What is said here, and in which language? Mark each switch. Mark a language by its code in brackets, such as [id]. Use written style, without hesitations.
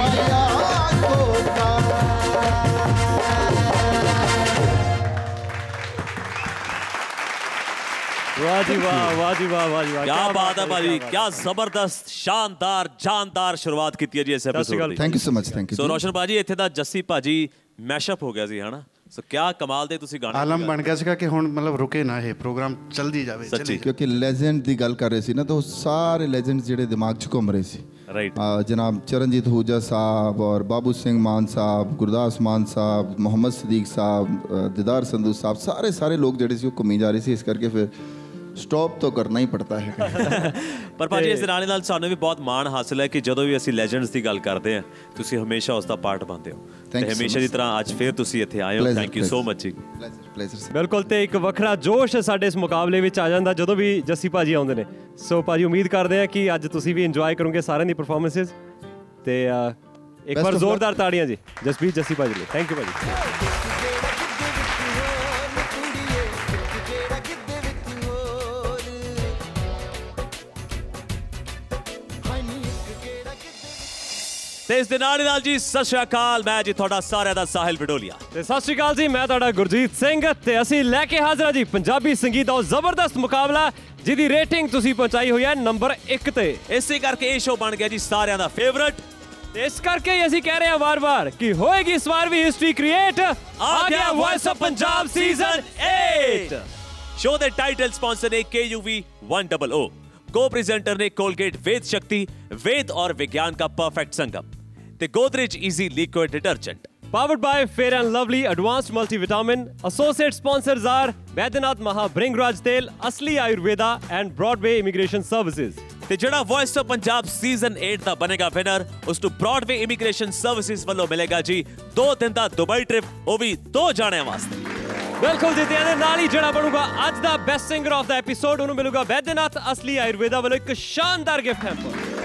[hi] मैया कोका वाह जी वाह वाह जी वाह वाह जी वाह क्या बात है भाजी क्या जबरदस्त शानदार जानदार शुरुआत की है जी इस episode [pa] ਦੀ [en] thank you so much thank you [pa] so ਰੋਸ਼ਨ ਭਾਜੀ ਇੱਥੇ ਦਾ ਜੱਸੀ ਭਾਜੀ ਮੈਸ਼ਅਪ ਹੋ ਗਿਆ ਸੀ ਹਨਾ ਸੋ ਕਿਆ ਕਮਾਲ ਦੇ ਤੁਸੀਂ ਗਾਣੇ ਆਲਮ ਬਣ ਗਿਆ ਸੀਗਾ ਕਿ ਹੁਣ ਮਤਲਬ ਰੁਕੇ ਨਾ ਇਹ ਪ੍ਰੋਗਰਾਮ ਚੱਲਦੀ ਜਾਵੇ ਸੱਚੀ ਕਿਉਂਕਿ ਲੈਜੈਂਡ ਦੀ ਗੱਲ ਕਰ ਰਹੇ ਸੀ ਨਾ ਤਾਂ ਉਹ ਸਾਰੇ ਲੈਜੈਂਡਸ ਜਿਹੜੇ ਦਿਮਾਗ 'ਚ ਘੁੰਮ ਰਹੇ ਸੀ [en] right [pa] जनाब चरणजीत आहूजा साहब और बाबू सिंह मान साहब गुरदास मान साहब मोहम्मद सदीक साहब दीदार संधू साहब सारे लोग ਜਿਹੜੇ ਸੀ ਉਹ ਘੁੰਮੀ ਜਾ ਰਹੇ ਸੀ ਇਸ ਕਰਕੇ ਫਿਰ ਸਟਾਪ ਤਾਂ ਕਰਨਾ ਹੀ ਪੜਤਾ ਹੈ ਪਰ ਭਾਜੀ ਇਸ ਦੇ ਨਾਲ ਸਾਨੂੰ ਵੀ ਬਹੁਤ ਮਾਣ ਹਾਸਲ ਹੈ ਕਿ ਜਦੋਂ ਵੀ ਅਸੀਂ ਲੈਜੈਂਡਸ ਦੀ ਗੱਲ ਕਰਦੇ ਹਾਂ ਤੁਸੀਂ ਹਮੇਸ਼ਾ ਉਸ ਦਾ ਪਾਰਟ ਬਣਦੇ ਹੋ ਤੇ ਹਮੇਸ਼ਾ ਦੀ ਤਰ੍ਹਾਂ ਅੱਜ ਫੇਰ ਤੁਸੀਂ ਇੱਥੇ ਆਏ ਹੋ [en] thank you so much ਜੀ pleasure [pa] ਬਿਲਕੁਲ ਤੇ ਇੱਕ ਵੱਖਰਾ ਜੋਸ਼ ਸਾਡੇ ਇਸ ਮੁਕਾਬਲੇ ਵਿੱਚ ਆ ਜਾਂਦਾ ਜਦੋਂ ਵੀ ਜੱਸੀ ਭਾਜੀ ਆਉਂਦੇ ਨੇ ਸੋ ਭਾਜੀ ਉਮੀਦ ਕਰਦੇ ਹਾਂ ਕਿ ਅੱਜ ਤੁਸੀਂ ਵੀ ਇੰਜੋਏ ਕਰੋਗੇ ਸਾਰਿਆਂ ਦੀ ਪਰਫਾਰਮੈਂਸਿਸ ਤੇ ਇੱਕ ਵਾਰ ਜ਼ੋਰਦਾਰ ਤਾੜੀਆਂ ਜੀ ਜਸਪੀਤ ਜੱਸੀ ਭਾਜੀ ਲਈ [en] thank you ਭਾਜੀ [pa] ਤੇ ਇਸ ਦੇ ਨਾਲ ਜੀ ਸਤਿ ਸ਼੍ਰੀ ਅਕਾਲ ਮੈਂ ਜੀ ਤੁਹਾਡਾ ਸਾਰਿਆਂ ਦਾ ਸਾਹਿਲ ਬਡੋਲੀਆ ਤੇ ਸਤਿ ਸ਼੍ਰੀ ਅਕਾਲ ਜੀ ਮੈਂ ਤੁਹਾਡਾ ਗੁਰਜੀਤ ਸਿੰਘ ਤੇ ਅਸੀਂ ਲੈ ਕੇ ਹਾਜ਼ਰ ਹਾਂ ਜੀ ਪੰਜਾਬੀ ਸੰਗੀਤ ਦਾ ਜ਼ਬਰਦਸਤ ਮੁਕਾਬਲਾ ਜਿਹਦੀ ਰੇਟਿੰਗ ਤੁਸੀਂ ਪਹੁੰਚਾਈ ਹੋਈ ਹੈ ਨੰਬਰ 1 ਤੇ ਇਸੇ ਕਰਕੇ ਇਹ ਸ਼ੋਅ ਬਣ ਗਿਆ ਜੀ ਸਾਰਿਆਂ ਦਾ ਫੇਵਰਿਟ ਤੇ ਇਸ ਕਰਕੇ ਹੀ ਅਸੀਂ ਕਹਿ ਰਹੇ ਹਾਂ ਵਾਰ-ਵਾਰ ਕਿ ਹੋਏਗੀ ਇਸ ਵਾਰ ਵੀ ਹਿਸਟਰੀ ਕ੍ਰੀਏਟ ਆ ਗਿਆ voice of Punjab season 8 show ਦੇ ਟਾਈਟਲ ਸਪਾਂਸਰ ਨੇ KUV 100 को-प्रेजेंटर ने कोलगेट वेद शक्ति [hi] वेद और विज्ञान का परफेक्ट संगम [pa] ते Godrej easy liquid detergent [en] powered by Fair and Lovely Advanced Multivitamin. Associate sponsors are Baidyanath Maha Bringraj Tel, Asli Ayurveda and Broadway Immigration Services. [pa] ਤੇ ਜਿਹੜਾ ਵੌਇਸ ਆਫ ਪੰਜਾਬ ਸੀਜ਼ਨ 8 ਦਾ ਬਣੇਗਾ ਵਿਨਰ ਉਸ ਨੂੰ ਬ੍ਰੌਡਵੇ ਇਮੀਗ੍ਰੇਸ਼ਨ ਸਰਵਿਸਿਜ਼ ਵੱਲੋਂ ਮਿਲੇਗਾ ਜੀ 2 ਦਿਨ ਦਾ ਦੁਬਈ ਟ੍ਰਿਪ ਉਹ ਵੀ 2 ਜਾਣਿਆਂ ਵਾਸਤੇ ਬਿਲਕੁਲ ਜੀ, ਤੇ ਇਹਦੇ ਨਾਲ ਹੀ ਜਿਹੜਾ ਬਣੂਗਾ ਅੱਜ ਦਾ best singer of ਦਾ episode, ਉਹਨੂੰ ਮਿਲੂਗਾ ਵੈਦਨਾਥ ਅਸਲੀ ਆਯੁਰਵੇਦਾ ਵੱਲੋਂ ਇੱਕ ਸ਼ਾਨਦਾਰ ਗਿਫਟ ਹੈਂਪਰ।